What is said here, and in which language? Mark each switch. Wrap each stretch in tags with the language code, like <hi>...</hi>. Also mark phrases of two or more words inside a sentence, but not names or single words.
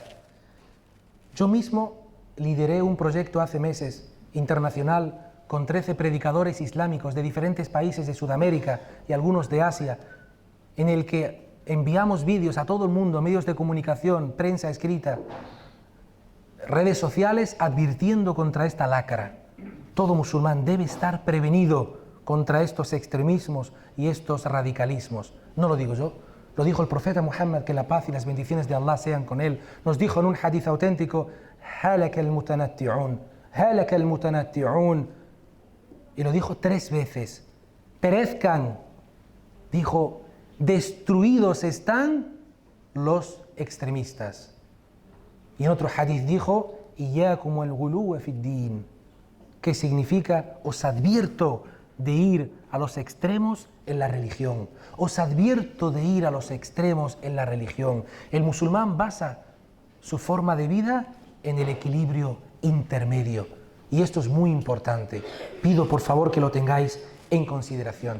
<es>Yo mismo lideré un proyecto hace meses internacional con 13 predicadores islámicos de diferentes países de Sudamérica y algunos de Asia, en el que enviamos vídeos a todo el mundo, medios de comunicación, prensa escrita, redes sociales, advirtiendo contra esta lacra. Todo musulmán debe estar prevenido contra estos extremismos y estos radicalismos. No lo digo yo. Lo dijo el profeta Muhammad, que la paz y las bendiciones de Allah sean con él. Nos dijo en un hadith auténtico,</es> <ar>هلك المتنطعون، هلك المتنطعون.</ar> <es>Y lo dijo 3 veces. Perezcan. Dijo, destruidos están los extremistas. Y en otro hadith dijo,</es> <ar>إياكم الغلو في الدين,</ar> <es>que significa, os advierto de ir a los extremos en la religión. Os advierto de ir a los extremos en la religión. El musulmán basa su forma de vida en el equilibrio intermedio. Y esto es muy importante. Pido por favor que lo tengáis en consideración.</es>